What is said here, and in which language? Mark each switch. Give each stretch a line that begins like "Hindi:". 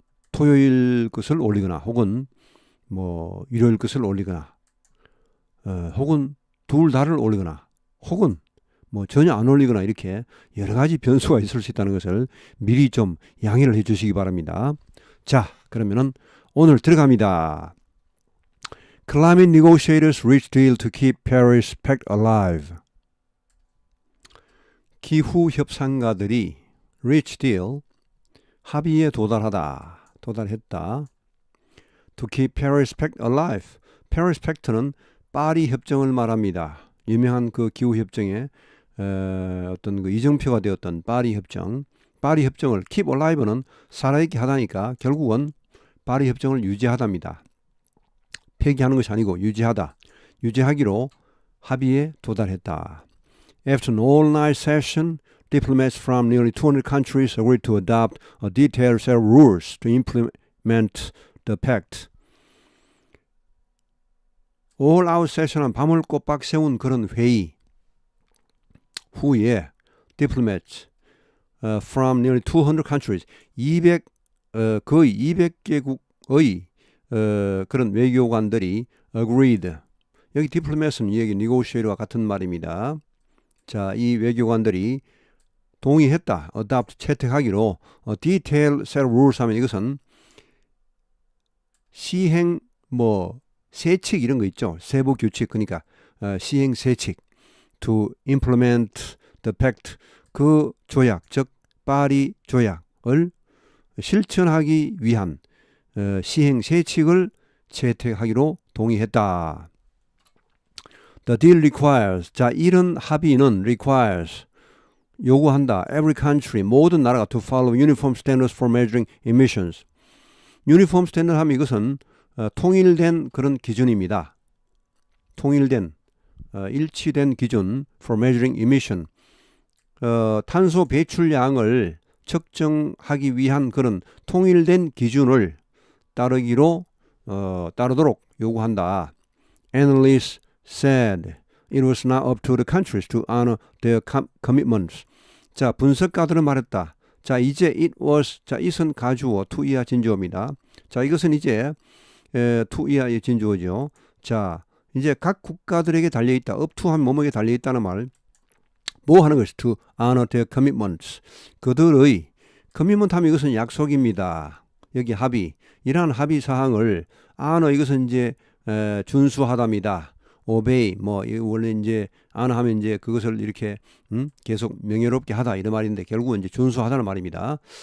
Korean: 토요일 것을 올리거나 혹은 뭐 일요일 것을 올리거나 혹은 둘 다를 올리거나 혹은 뭐 전혀 안 올리거나 이렇게 여러 가지 변수가 있을 수 있다는 것을 미리 좀 양해를 해 주시기 바랍니다. 자, 그러면은 오늘 들어갑니다.
English: Climate negotiators reach deal to keep Paris Pact alive.
Korean: 기후 협상가들이
English: reach deal
Korean: 합의에 도달했다.
English: To keep Paris Pact alive.
Korean: Paris Pact는 파리 협정을 말합니다. 유명한 그 기후 협정에 어떤 그 이정표가 되었던 파리 협정. 파리 협정을
English: keep alive
Korean: 는 살아있게 하다니까 결국은 파리 협정을 유지하답니다. 폐기하는 것이 아니고 유지하다. 유지하기로 합의에 도달했다.
English: After an all-night session, diplomats from nearly 200 countries agreed to adopt a detailed set of rules to implement the pact. all-out session
Korean: 은 밤을 꼬박 세운 그런 회의 후에
English: diplomats from nearly 200 countries,
Korean: 거의 200개국의 그런 외교관들이 agreed. 여기 diplomats는 여기 negotiator와 같은 말입니다. 자, 이 외교관들이 동의했다. adopt, 채택하기로
English: detailed set of rules
Korean: 하면 이것은 시행 세칙 이런 거 있죠. 세부 규칙 그러니까 시행 세칙
English: to implement the pact
Korean: 그 조약 즉 파리 조약을 실천하기 위한 시행 세칙을 채택하기로 동의했다.
English: The deal requires
Korean: 자 이런 합의는 requires 요구한다.
English: Every country
Korean: 모든 나라가
English: to follow uniform standards for measuring emissions.
Korean: 유니폼 스탠더드 하면 이것은 통일된 그런 기준입니다. 통일된 일치된 기준
English: for measuring emission.
Korean: 탄소 배출량을 측정하기 위한 그런 통일된 기준을 따르도록 요구한다.
English: Analysts said it was not up to the countries to honor their commitments.
Korean: 자, 분석가들은 말했다. 자, 이제 it was, 자, it은 가주어, to 이하 진주어입니다. 자, 이것은 이제 to 이하의 진주어죠. 자, 이제 각 국가들에게 달려있다. up to 한 뭐뭐에 달려있다는 말. 뭐 하는 것이
English: to honor their commitments.
Korean: 그들의 commitment 하면 이것은 약속입니다. 여기 합의. 이러한 합의 사항을 honor 이것은 이제 준수하답니다. obey 원래 이제 honor 하면 이제 그것을 이렇게 계속 명예롭게 하다 이런 말인데 결국은 이제 준수하다는 말입니다.